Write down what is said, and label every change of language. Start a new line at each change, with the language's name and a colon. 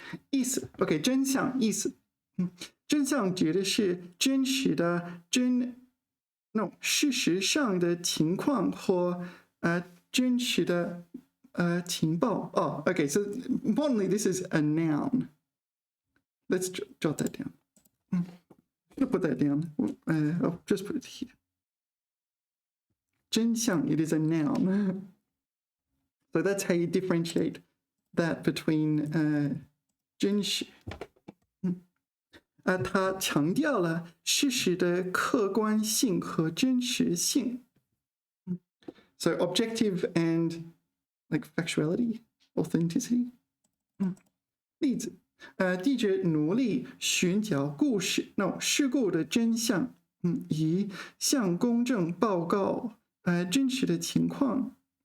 Chinese: 意思 OK 真相意思真相指的是真实的事实上的情况或真实的情报.
English: Oh, okay, so importantly, this is a noun. Let's jot that down. I'll put that down. I'll just put it here. 真相, it is a noun. So that's how you differentiate that between 真实.
Chinese: 它强调了事实的客观性和真实性.
English: So objective and like factuality, authenticity.
Chinese: 例子记者努力寻找事故的真相，以向公众报告真实的情况.